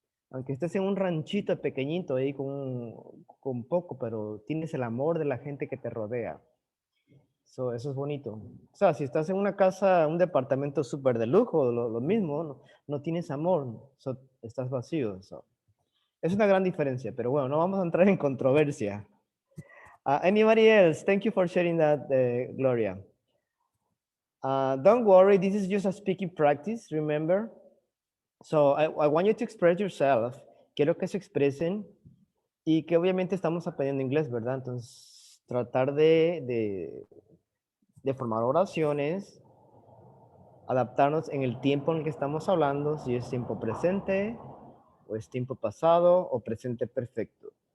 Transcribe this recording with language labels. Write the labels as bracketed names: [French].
[Spanish] Aunque estés en un ranchito pequeñito ahí con poco, pero tienes el amor de la gente que te rodea. Eso es bonito. O sea, si estás en una casa, un departamento súper de lujo, lo mismo, no tienes amor, estás vacío. Es una gran diferencia, pero bueno, no vamos a entrar en controversia. [English] Anybody else? Thank you for sharing that, Gloria. Don't worry, this is just a speaking practice, remember? So I want you to express yourself. [Spanish] Quiero que se expresen y que obviamente estamos aprendiendo inglés, ¿verdad? Entonces, tratar de formar oraciones, adaptarnos en el tiempo en el que estamos hablando, si es tiempo presente, o es tiempo pasado, o presente perfecto.